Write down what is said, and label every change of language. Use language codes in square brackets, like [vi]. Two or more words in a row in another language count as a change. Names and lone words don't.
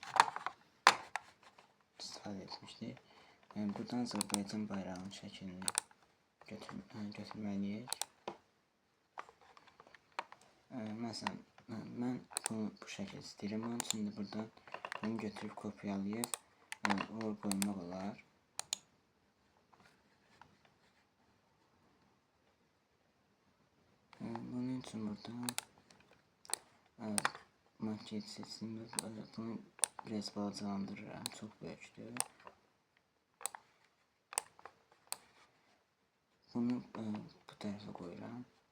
[az] Buradan Azərbaycan bayrağının şəklini götürməliyik. Məsələn, mən bu şəkil istəyirəm. Onun üçün də buradan bunu götürüb kopyalayıb oraya qoymaq olar. Bunun için burada maket seçimde bunu biraz balacalandırıram. [tr] Çok büyüktür. Bunu bu tarafa koyuram.